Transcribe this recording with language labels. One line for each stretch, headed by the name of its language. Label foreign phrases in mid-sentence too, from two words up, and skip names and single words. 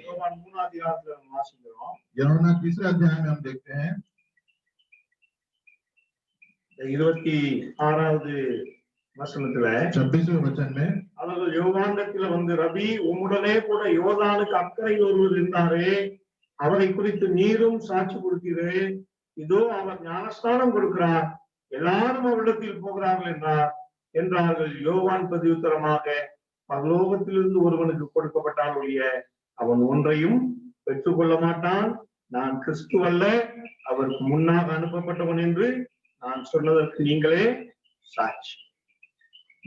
Tamil: யோவான் 3 அதிகாரத்துல நம்ம வாசிக்கிறோம்।
Hindi: यूहन्ना 3 अध्याय में हम देखते हैं
Tamil: 26வது வசனத்துல
Hindi: 26वें वचन में
Tamil: அவர்கள் யோவானிடத்துல வந்து ரபி உம்முடனே கூட யோர்தானுக்கு அக்கறையில் ஒருவர் இருந்தாரே, அவரை குறித்து நீரும் சாட்சி கொடுத்தீரே, இதோ அவர் ஞானஸ்நானம் கொடுக்கிறார், எல்லாரும் அவரிடத்தில் போகிறார்கள் என்றார்கள்। யோவான் பிரதியுத்தரமாக பரலோகத்திலிருந்து ஒருவனுக்கு கொடுக்கப்பட்டால் ஒழிய அவன் ஒன்றையும் பெற்றுக்கொள்ள மாட்டான், நான் கிறிஸ்து அல்ல அவருக்கு முன்னாக அனுப்பப்பட்டவன் என்று நான் சொன்னதற்கு நீங்களே சாட்சி।